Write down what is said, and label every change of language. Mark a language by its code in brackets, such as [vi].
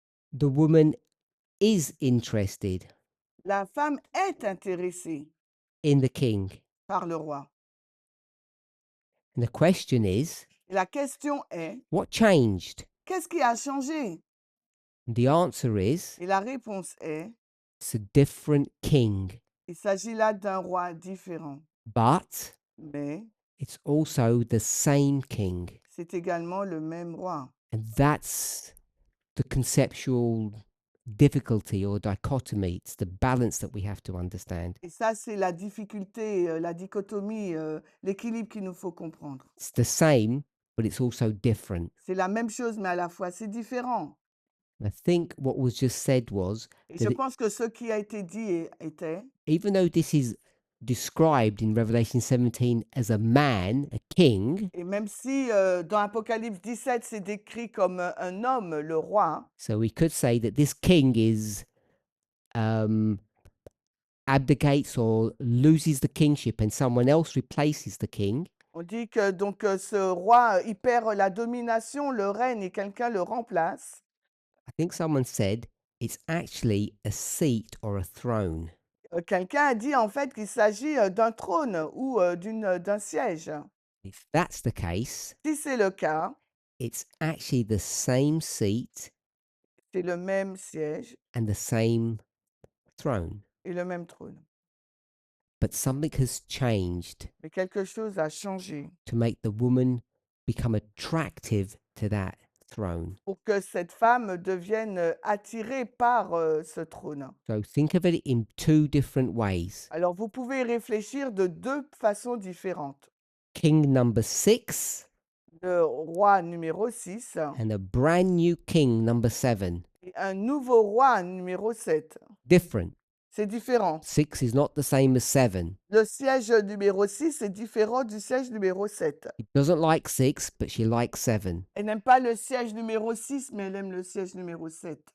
[en] the woman is interested [fr] la femme est intéressée [en] in the king. [fr] par le roi. [en] And the question is, [fr] Et la question est, [en] what changed? [fr] qu'est-ce qui a changé? [en] And the answer is, [fr] Et la réponse est, [en] it's a different king. [fr] il s'agit là d'un roi différent. [en] But [fr] Mais [en] it's also the same king. [fr] c'est également le même roi. [en] And that's the conceptual difficulty or dichotomy. It's the balance that we have to understand. [fr] Et ça, c'est la difficulté, la dichotomie, l'équilibre qu'il nous faut comprendre. [en] It's the same, but it's also different. [fr] C'est la même chose, mais à la fois, c'est différent. [en] I think what was just said was [fr] Et [en] that [fr] je pense que ce qui a été dit était, [en] even though this is described in Revelation 17 as a man, a king, [fr] et même si dans Apocalypse 17, c'est décrit comme un homme, le roi, [en] so we could say that this king is abdicates or loses the kingship and someone else replaces the king. [fr] on dit que donc ce roi, il perd la domination, le règne, et quelqu'un le remplace. [en] I think someone said it's actually a seat or a throne. [fr] Quelqu'un a dit en fait qu'il s'agit d'un trône ou d'un siège. [en] If that's the case, [fr] Si c'est le cas, [en] it's actually the same seat [fr] c'est le même siège [en] and the same throne. [fr] et le même trône. [en] But something has changed [fr] Mais quelque chose a changé [en] to make the woman become attractive to that throne. [fr] pour que cette femme devienne attirée par ce trône. [en] So think of it in two different ways. [fr] Alors vous pouvez y réfléchir de deux façons différentes. [en] King number 6 [fr] Le roi numéro 6 [en] and a brand new king number 7. [fr] et un nouveau roi numéro 7. [en] Different. [fr] C'est différent. [en] 6 is not the same as 7. [fr] Le siège numéro 6 est différent du siège numéro 7. [en] She doesn't like 6, but she likes 7. [fr] Elle n'aime pas le siège numéro 6, mais elle aime le siège numéro 7.